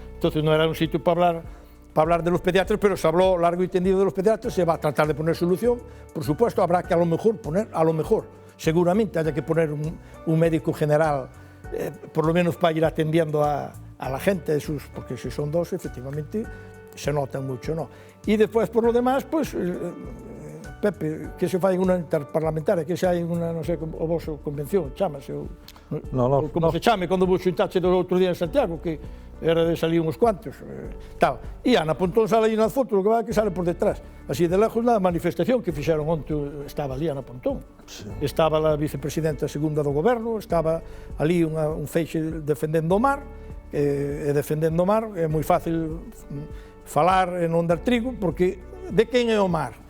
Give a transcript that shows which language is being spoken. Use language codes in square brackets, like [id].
[es] Entonces no era un sitio para hablar de los pediatras, pero se habló largo y tendido de los pediatras, se va a tratar de poner solución, por supuesto, habrá que a lo mejor seguramente haya que poner un médico general, por lo menos para ir atendiendo a la gente, porque si son dos, efectivamente, se notan mucho, ¿no? Y después, por lo demás, [gl] pues, Pepe, que se fai en unha interparlamentaria, que se hai unha, non sei, o vosso convención, chámase, como se chame, cando vos xuntaxe do outro día en Santiago, que era de salir uns cuantos, tal. E Ana Pontón sale aí nas fotos, o que vai que sale por detrás. [es] Así de lejos, [gl] na manifestación que fixeron onte, estaba ali Ana Pontón. Sí. Estaba a vicepresidenta segunda do goberno, estaba ali un feixe defendendo o mar, e defendendo o mar é moi fácil falar e non dar trigo, porque de quen é o mar?